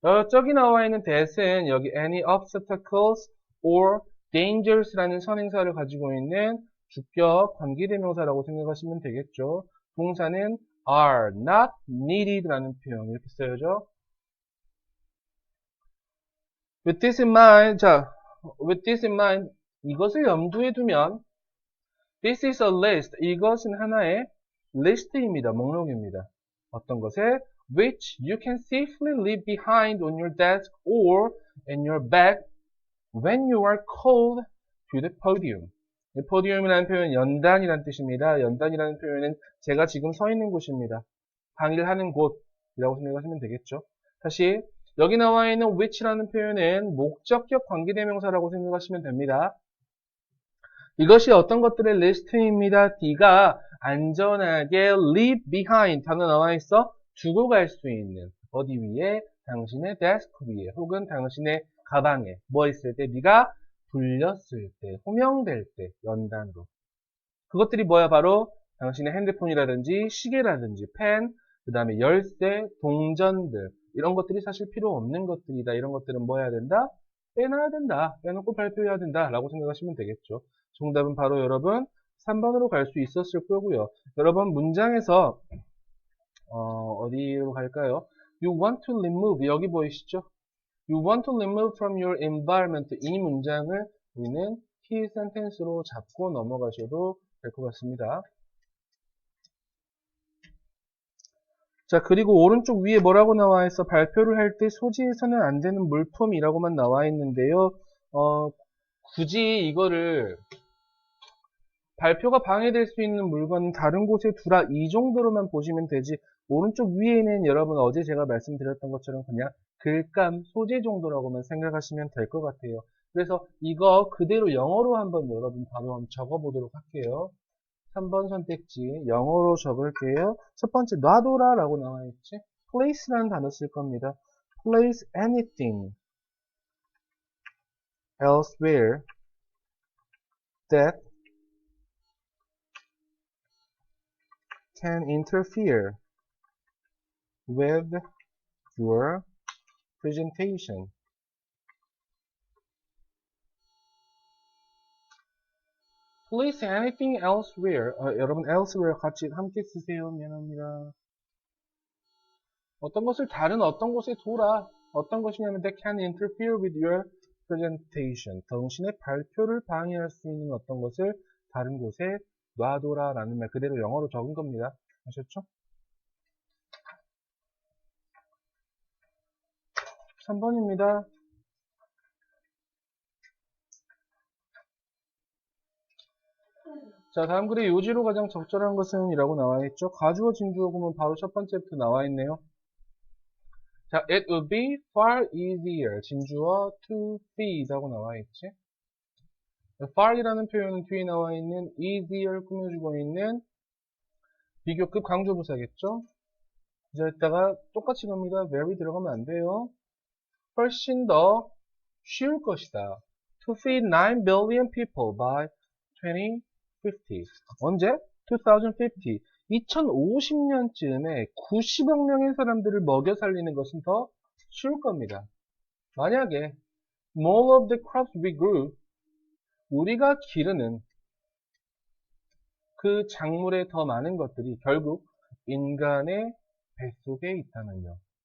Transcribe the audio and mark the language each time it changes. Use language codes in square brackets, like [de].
[ko] 저기 나와 있는 that은 여기 [en] any obstacles or dangers [ko] 라는 선행사를 가지고 있는 주격 관계대명사라고 생각하시면 되겠죠. 동사는 [en] are not needed [ko] 라는 표현 이렇게 써야죠. [en] With this in mind, 자, with this in mind, [ko] 이것을 염두에 두면 [en] this is a list, [ko] 이것은 하나의 리스트입니다. 목록입니다. 어떤 것에 [en] which you can safely leave behind on your desk or in your bag when you are called to the podium. [ko] podium이라는 표현은 연단이라는 뜻입니다. 연단이라는 표현은 제가 지금 서 있는 곳입니다. 강의를 하는 곳이라고 생각하시면 되겠죠. 다시 여기 나와 있는 which라는 표현은 목적격 관계대명사라고 생각하시면 됩니다. 이것이 어떤 것들의 리스트입니다. D가 안전하게 [en] leave behind [ko] 단어 나와 있어 두고 갈 수 있는 어디 위에? 당신의 데스크 위에 혹은 당신의 가방에 뭐 있을 때? 네가 불렸을 때, 호명될 때 연단으로 그것들이 뭐야? 바로 당신의 핸드폰이라든지 시계라든지 펜, 그 다음에 열쇠, 동전들 이런 것들이 사실 필요 없는 것들이다. 이런 것들은 뭐 해야 된다? 빼놔야 된다. 빼놓고 발표해야 된다 라고 생각하시면 되겠죠. 정답은 바로 여러분 3번으로 갈 수 있었을 거고요. 여러분 문장에서 어디로 갈까요? [en] You want to remove [ko] 여기 보이시죠? [en] You want to remove from your environment [ko] 이 문장을 우리는 key sentence로 잡고 넘어가셔도 될 것 같습니다. 자, 그리고 오른쪽 위에 뭐라고 나와 있어? 발표를 할 때 소지해서는 안 되는 물품이라고만 나와 있는데요. 굳이 이거를 발표가 방해될 수 있는 물건은 다른 곳에 두라 이 정도로만 보시면 되지 오른쪽 위에는 여러분 어제 제가 말씀드렸던 것처럼 그냥 글감, 소재 정도라고만 생각하시면 될 것 같아요. 그래서 이거 그대로 영어로 한번 여러분 바로 한번 적어보도록 할게요. 3번 선택지 영어로 적을게요. 첫 번째 놔둬라 라고 나와 있지. place라는 단어 쓸 겁니다. [en] place anything elsewhere that can interfere with your presentation. Place anything elsewhere. [ko] 여러분 elsewhere 같이 함께 쓰세요. 미안합니다. 어떤 것을 다른 어떤 곳에 둬라. 어떤 것이냐면 [en] that can interfere with your presentation. [ko] 당신의 발표를 방해할 수 있는 어떤 것을 다른 곳에 놔둬라 라는 말 그대로 영어로 적은 겁니다. 아셨죠? 3번입니다. 자, 다음 글의 요지로 가장 적절한 것은 이라고 나와 있죠. 가주어 진주어 보면 바로 첫 번째부터 나와 있네요. [en] 자, it would be far easier. [ko] 진주어 to feed 하고 나와 있지. far이라는 표현은 뒤에 나와 있는 easier 꾸며주고 있는 비교급 강조부사겠죠. 여기다가 똑같이 갑니다. very 들어가면 안 돼요. 훨씬 더 쉬울 것이다. [en] To feed 9 billion people by 20 [ko] 언제? 2050. 2050년쯤에 90억 명의 사람들을 먹여 살리는 것은 더 쉬울 겁니다. 만약에 [en] more of the crops we grew, [ko] 우리가 기르는 그 작물의 더 많은 것들이 결국 인간의 뱃속에 있다면요.